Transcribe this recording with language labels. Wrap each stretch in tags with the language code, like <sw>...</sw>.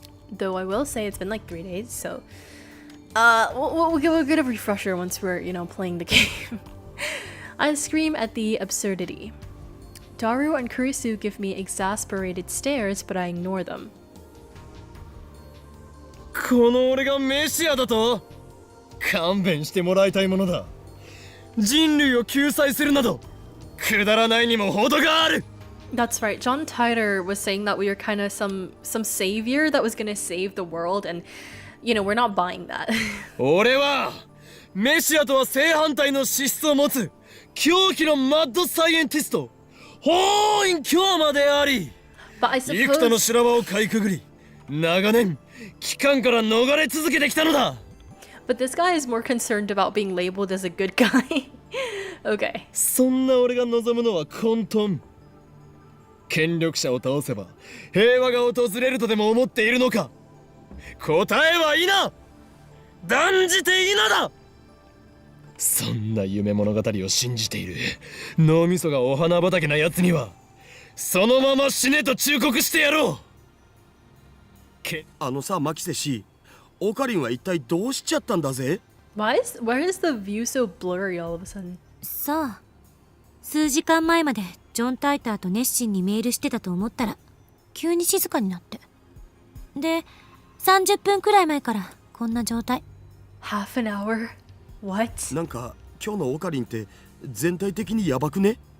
<en>Though I will say it's been like 3 days, so we'll get a refresher once we're, playing the game. I scream at the absurdity. Daru and Kurisu give me exasperated stares, but I ignore them.</en> <ja>この俺がメシアだと？勘弁してもらいたいものだ。人類を救済するなどくだらないにも程がある。</ja> <en>That's right. John Titor was saying that we were kind of some savior that was gonna save the world, and we're not buying that.</en> <ja>俺はメシアとは正反対の資質を持つ狂気のマッドサイエンティスト法院京馬であり、幾多の修羅場をかいくぐり長年機関から逃れ続けてきたのだ。</ja> <en>But this guy is more concerned about being labeled as a good guy. Okay.</en> <ja>そんな俺が望むのは混沌。権力者を倒せば平和が訪れるとでも思っているのか。答えは否。断じて否だ。そんな夢物語を信じている脳みそがお花畑な奴にはそのまま死ねと忠告してやろう。あのさ、マキセ氏、オカリンは一体どうしちゃったんだぜ？</ja> <en>Why is the view so blurry all of a sudden?</en> <ja>さあ、数時間前までジョン・タイターと熱心にメールしてたと思ったら急に静かになって、で30分くらい前からこんな状態。</ja> <en>Half an hour? What?</en> <ja>なんか今日のオカリンって全体的にヤバくね？</ja>